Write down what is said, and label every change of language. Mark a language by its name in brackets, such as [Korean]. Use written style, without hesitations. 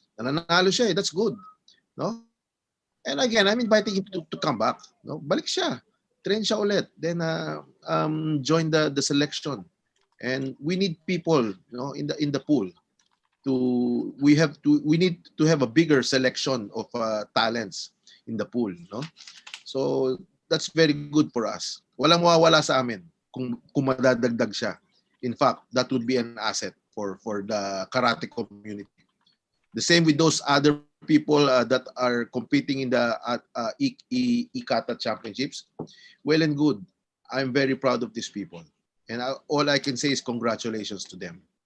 [Filipino] Nananalo siya, [English] that's good, no. And again, I'm inviting him to come back, no. [Filipino] Balik siya. train siya ulit. [English] Then join the selection. And we need people, in the pool. We need to have a bigger selection of talents in the pool, no? So that's very good for us. [Filipino] Walang mawawala sa amin kung madadagdag siya. [English] In fact, that would be an asset for the karate community. The same with those other people that are competing in the IKATA championships. Well and good. I'm very proud of these people. And all I can say is congratulations to them.